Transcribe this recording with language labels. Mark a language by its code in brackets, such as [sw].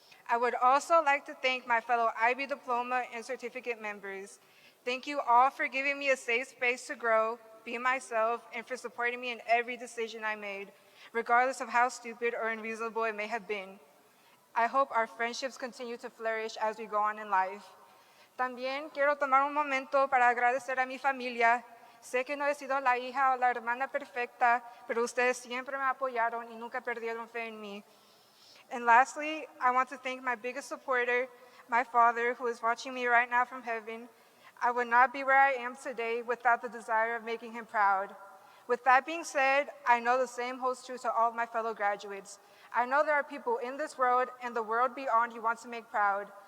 [en] I would also like to thank my fellow IB diploma and certificate members. Thank you all for giving me a safe space to grow, be myself, and for supporting me in every decision I made, regardless of how stupid or unreasonable it may have been. I hope our friendships continue to flourish as we go on in life. [es] También quiero tomar un momento para agradecer a mi familia. Sé que no he sido la hija o la hermana perfecta, pero ustedes siempre me apoyaron y nunca perdieron fe en mí. [en] And lastly, I want to thank my biggest supporter, my father, who is watching me right now from heaven. I would not be where I am today without the desire of making him proud. With that being said, I know the same holds true to all of my fellow graduates. I know there are people in this world and the world beyond you want to make proud.